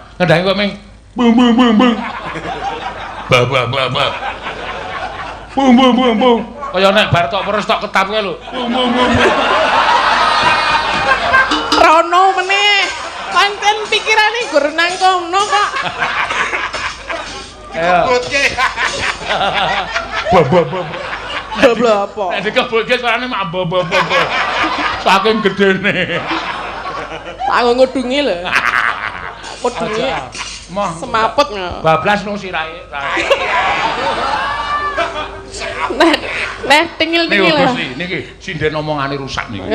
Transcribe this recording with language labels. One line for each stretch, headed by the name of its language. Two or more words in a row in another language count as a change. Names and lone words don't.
Javanese: Ngendhangi kok ming bung bung bung bung. Ba ba ba ba. Bung bung bung bung. Kaya nek bar tok perus tok ketap kowe lho. Bung bung bung. Rono meneh. Pancen pikirane gur nang kono kok. Ayo. Ba ba ba. Doblo apa? Nek dikebulke suarane mak ba ba ba. Saking gedene. Aku ngudungi lho. Ngudungi. Moh Semaput ngono. bablas no sirahe. Nah, tingil-tingil lah. Gusti, niki sinden omongane rusak niki.